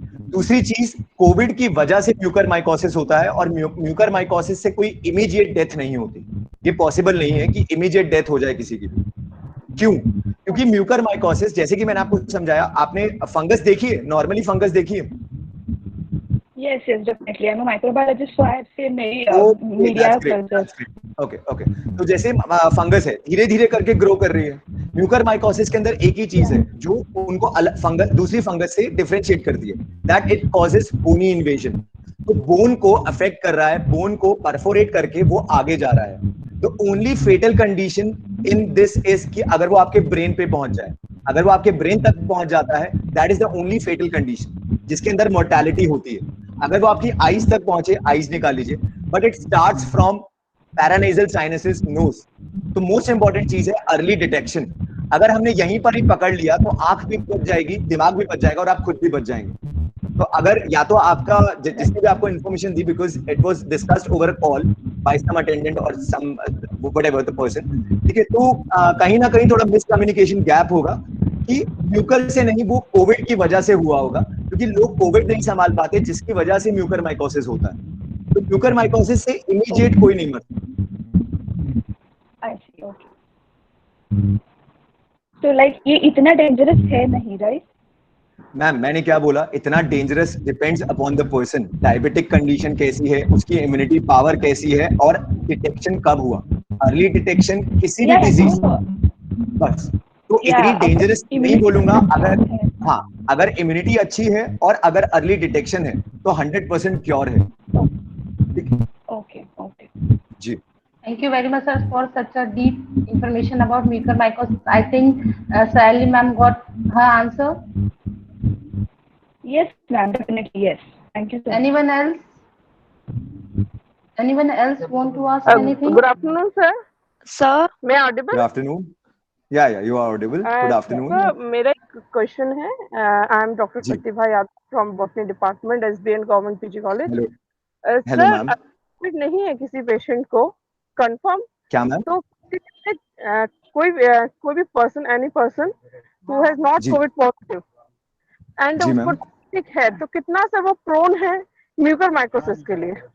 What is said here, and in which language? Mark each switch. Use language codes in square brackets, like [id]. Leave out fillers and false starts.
[hi] दूसरी चीज, कोविड की वजह से म्यूकरमाइकोसिस होता है, और म्यूकरमाइकोसिस से कोई इमीडिएट डेथ नहीं होती। ये पॉसिबल नहीं है कि इमीडिएट डेथ हो जाए किसी की भी। क्यों? क्योंकि म्यूकरमाइकोसिस, जैसे कि मैंने आपको समझाया, आपने फंगस देखी है, नॉर्मली फंगस देखी है? [en] Yes, definitely. I'm a microbiologist, so I have seen many media cultures. Okay. [hi] तो जैसे फंगस है, धीरे धीरे करके ग्रो कर रही है। म्यूकरमाइकोसिस के अंदर एक ही चीज है जो उनको अलग फंगस, दूसरी फंगस से डिफरेंशिएट करती है, [en] That it causes bony invasion. [hi] तो बोन को अफेक्ट कर रहा है, बोन को परफोरेट करके वो आगे जा रहा है। [en] the only fatal condition in this is [hi] कि अगर वो आपके ब्रेन पे पहुंच जाए, अगर वो आपके ब्रेन तक पहुंच जाता है, [en] that is the only fatal condition [hi] जिसके अंदर मोर्टेलिटी होती है। अगर वो आपकी आईज तक पहुंचे, आईज निकाल लीजिए, [en] but it starts from paranasal sinuses, [hi] knows. तो मोस्ट इंपॉर्टेंट चीज है अर्ली डिटेक्शन। अगर हमने यहीं पर ही पकड़ लिया तो आंख भी बच जाएगी, दिमाग भी बच जाएगा और आप खुद भी बच जाएंगे। तो अगर या तो आपका जिसने भी आपको information the, [en] because it was discussed over a call, by some attendant or some whatever the person, [hi] ठीक है। तो कहीं ना कहीं थोड़ा मिसकम्युनिकेशन गैप होगा कि म्यूकर से नहीं, वो कोविड की वजह से हुआ होगा, क्योंकि लोग कोविड नहीं संभाल पाते, जिसकी वजह से म्यूकर माइकोसिस होता है। तो म्यूकर माइकोसिस से इमीडिएट कोई नहीं मरता। [en] I see, okay. [hi] तो लाइक ये इतना डेंजरस है नहीं, राइट? मैम मैंने क्या बोला, इतना dangerous [en] Depends upon the person. [hi] Diabetic condition कैसी है, उसकी इम्यूनिटी पावर कैसी है, और डिटेक्शन कब हुआ। अर्ली डिटेक्शन किसी भी डिजीज, बस। तो इतनी डेंजरस नहीं बोलूंगा। अगर हाँ, अगर इम्यूनिटी अच्छी है और अगर अर्ली डिटेक्शन है तो 100% क्योर है। [en] okay okay [hi] ji. [en] Thank you very much, sir, for such a deep information about mucormycosis. I think Sally ma'am got her answer. Yes, ma'am, definitely yes. Thank you so much. Anyone else? Anyone else want to ask anything? Good afternoon, sir. Sir, मैं audible? Good afternoon. Yeah, you are audible. Good afternoon. [hi] Sir, मेरा एक question है. [en] I am Dr. Pratibha Yadav from Botany Department, SBN Government PG College. Hello. Hello, ma'am. [hi] Covid नहीं है किसी patient को confirm? क्या ma'am? तो कोई भी person, any person [en] who has not COVID positive [hi] and उसको ठीक है, तो कितना सा वो प्रोन है म्यूकरमाइकोसिस के लिए?